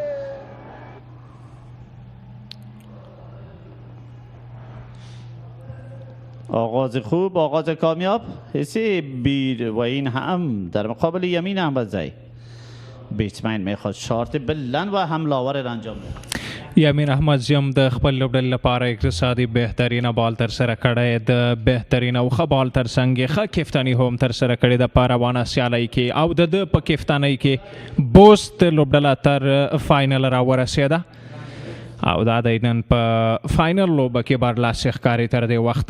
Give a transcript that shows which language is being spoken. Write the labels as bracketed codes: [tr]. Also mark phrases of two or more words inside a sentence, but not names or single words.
[fa] آغاز خوب، آغاز کامیاب. حسی بیر و این هم در مقابل یمین احمدزی. بیټسمین میخواد شارت بلند و حملاور را انجام ده. [ps] یمین احمدزی هم د خپل لوبډلې لپاره اقتصادي بهترینه بال ترسره کړی، د بهترین او ښه بال ترڅنګ ښه کفتنی هم ترسره کړې ده په روانه سیالۍ کې، او د ده په کفتنۍ کې بوست لوبډله تر فاینل راورسېده او دا د نن په فاینل لوبه کې برلاسې ښکاري تر دې وخته.